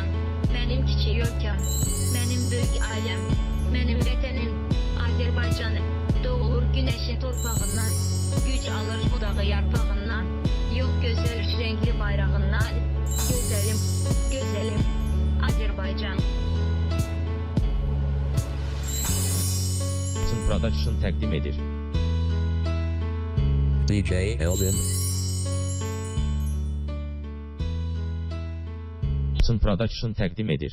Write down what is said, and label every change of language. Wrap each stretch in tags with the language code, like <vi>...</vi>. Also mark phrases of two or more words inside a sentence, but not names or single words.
<tr>Benim kiçik ülkem, benim büyük ailem, benim vətənim Azerbaycanım. Doğur güneşin torpağından, güc alır budağı yarpağından, yok güzel üç renkli bayrağından. Güzelim, güzelim Azerbaycan.</tr> <az>Production təqdim edir. DJ Elvin. Production təqdim edir.</az>